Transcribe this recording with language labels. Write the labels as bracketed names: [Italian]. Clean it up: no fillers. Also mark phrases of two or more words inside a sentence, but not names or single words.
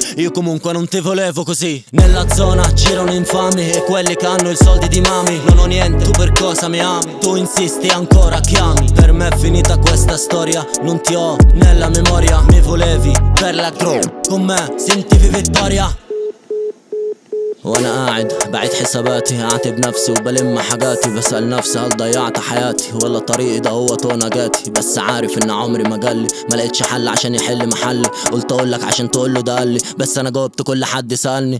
[Italian] Io comunque non ti volevo così. Nella zona girano infami e quelli che hanno i soldi di mami. Non ho niente, tu per cosa mi ami? Tu insisti ancora chiami. Per me è finita questa storia. Non ti ho nella memoria. Mi volevi per la gro. Con me sentivi vittoria. [Arabic] وانا قاعد بعيد حساباتي اعاتب نفسي وبلم حاجاتي بسأل نفسي هل ضيعت حياتي ولا طريقي ده هو نجاتي. بس عارف ان عمري ما جالي ما لقيتش حل عشان يحل محلي. قلت اقولك عشان تقوله ده قالي بس انا جاوبت كل حد سألني.